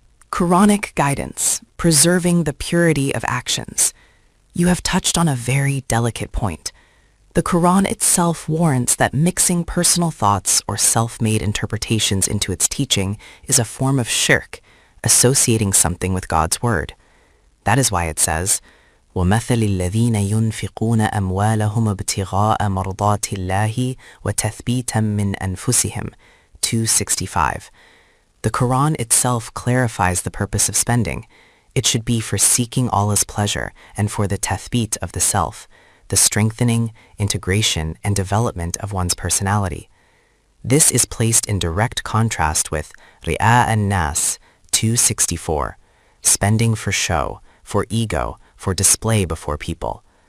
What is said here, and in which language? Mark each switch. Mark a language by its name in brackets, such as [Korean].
[English] Quranic guidance, preserving the purity of actions. You have touched on a very delicate point. The Quran itself warns that mixing personal thoughts or self-made interpretations into its teaching is a form of shirk, associating something with God's word. That is why it says, [Arabic] وَمَثَلِ الَّذِينَ يُنْفِقُونَ أَمْوَالَهُمْ ابْتِغَاءَ مَرْضَاتِ اللَّهِ وَتَثْبِيتًا مِّنْ أَنفُسِهِمْ, 265. [English] The Quran itself clarifies the purpose of spending. It should be for seeking Allah's pleasure and for the tathbit of the self, the strengthening, integration, and development of one's personality. This is placed in direct contrast with Ri'a an-Nas 264, spending for show, for ego, for display before people.